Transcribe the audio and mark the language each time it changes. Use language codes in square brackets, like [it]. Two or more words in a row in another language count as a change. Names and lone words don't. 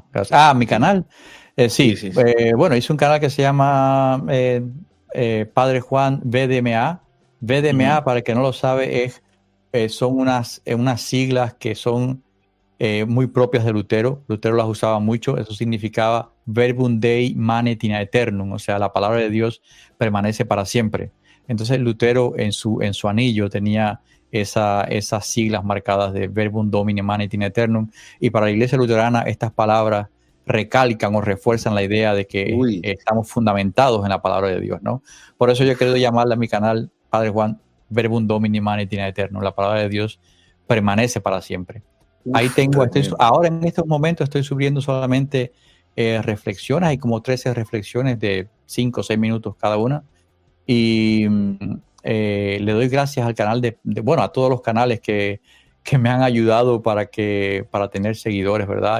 [es] Gracias. Mi canal. Sí. Bueno, hice un canal que se llama Padre Juan VDMA. VDMA, para el que no lo sabe, son unas siglas que son muy propias de Lutero. Lutero las usaba mucho. Eso significaba [la] Verbum Dei manet in aeternum, [es] o sea, la palabra de Dios permanece para siempre. Entonces Lutero en su anillo tenía esas siglas marcadas de [la] Verbum Domini manet in aeternum, [es] y para la iglesia luterana estas palabras recalcan o refuerzan la idea de que estamos fundamentados en la palabra de Dios, ¿no? Por eso yo he querido llamarle a mi canal, Padre Juan, [la] Verbum Domini manet in aeternum, [es] la palabra de Dios permanece para siempre. Ahí tengo, ahora en estos momentos estoy subiendo solamente reflexiones, hay como 13 reflexiones de 5 o 6 minutos cada una, y le doy gracias al canal bueno, a todos los canales que me han ayudado para tener seguidores, ¿verdad?